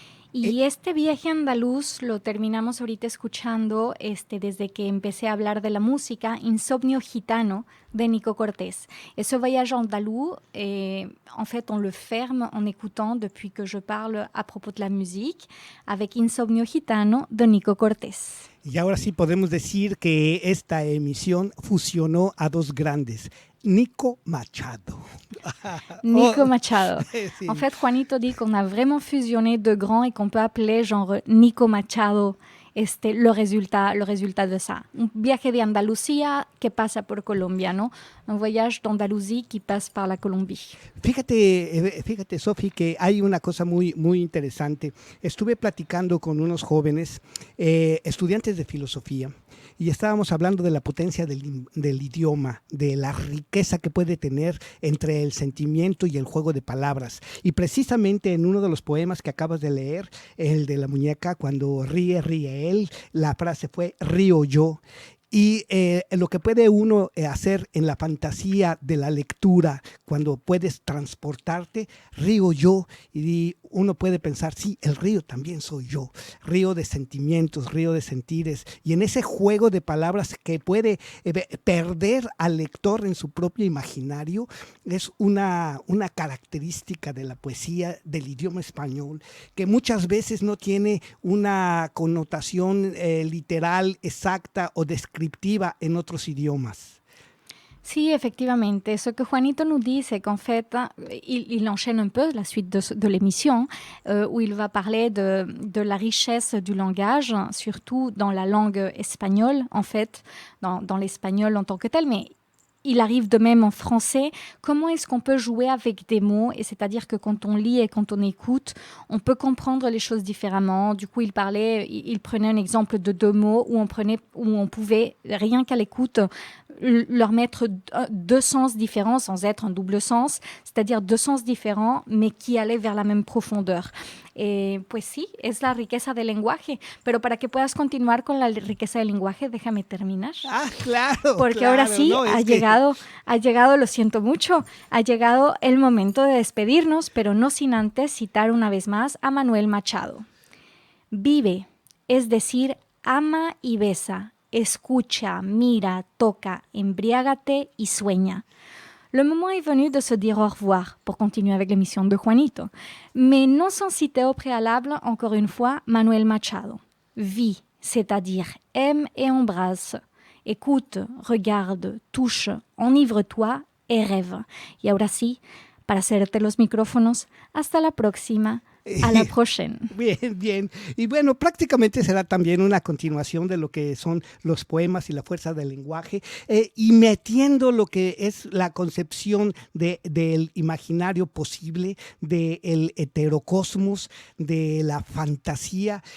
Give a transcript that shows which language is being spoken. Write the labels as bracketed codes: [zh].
[es] Y este viaje andaluz lo terminamos ahorita escuchando desde que empecé a hablar de la música, Insomnio Gitano de Nico Cortés. [fr] Et ce voyage andalou, en fait, on le ferme en écoutant depuis que je parle à propos de la musique avec Insomnio Gitano de Nico Cortés. [es] Y ahora sí podemos decir que esta emisión fusionó a dos grandes, Nico Machado. Nico Machado. Sí. [fr] En fait, Juanito dit qu'on a vraiment fusionné deux grands et qu'on peut appeler genre Nico Machado le résultat de ça. [es] Un viaje de Andalucía que pasa por Colombia, ¿no? [fr] Un voyage d'Andalousie qui passe par la Colombie. [es] Fíjate, Sofi, que hay una cosa muy, muy interesante. Estuve platicando con unos jóvenes, estudiantes de filosofía, y estábamos hablando de la potencia del idioma, de la riqueza que puede tener entre el sentimiento y el juego de palabras. Y precisamente en uno de los poemas que acabas de leer, el de la muñeca, cuando ríe, ríe él, la frase fue río yo. Y lo que puede uno hacer en la fantasía de la lectura, cuando puedes transportarte, río yo, y uno puede pensar, sí, el río también soy yo, río de sentimientos, río de sentires, y en ese juego de palabras que puede perder al lector en su propio imaginario, es una característica de la poesía del idioma español, que muchas veces no tiene una connotación literal, exacta o descriptiva en otros idiomas. [fr] Sí, effectivement. Ce que Juanito nous dit, c'est qu'en fait, il enchaîne un peu la suite de l'émission, où il va parler de la richesse du langage, surtout dans la langue espagnole, en fait, dans l'espagnol en tant que tel, mais il arrive de même en français. Comment est-ce qu'on peut jouer avec des mots? Et c'est-à-dire que quand on lit et quand on écoute, on peut comprendre les choses différemment. Du coup, il prenait un exemple de 2 mots où on pouvait, rien qu'à l'écoute, leur mettre 2 sens différents sans être un double sens, c'est-à-dire 2 sens différents, mais qui allaient vers la même profondeur. [es] Pues sí, es la riqueza del lenguaje, pero para que puedas continuar con la riqueza del lenguaje, déjame terminar. Ah, claro. Porque claro, ahora sí, no, ha llegado, lo siento mucho, ha llegado el momento de despedirnos, pero no sin antes citar una vez más a Manuel Machado. Vive, es decir, ama y besa, escucha, mira, toca, embriágate y sueña. [fr] Le moment est venu de se dire au revoir pour continuer avec l'émission de Juanito, mais non sans citer au préalable, encore une fois, Manuel Machado. Vis, c'est-à-dire aime et embrasse. Écoute, regarde, touche, enivre-toi et rêve. [es] Y ahora sí, para hacerte los micrófonos, hasta la próxima. A la próxima. Bien, bien. Y bueno, prácticamente será también una continuación de lo que son los poemas y la fuerza del lenguaje, y metiendo lo que es la concepción del imaginario posible, del heterocosmos, de la fantasía.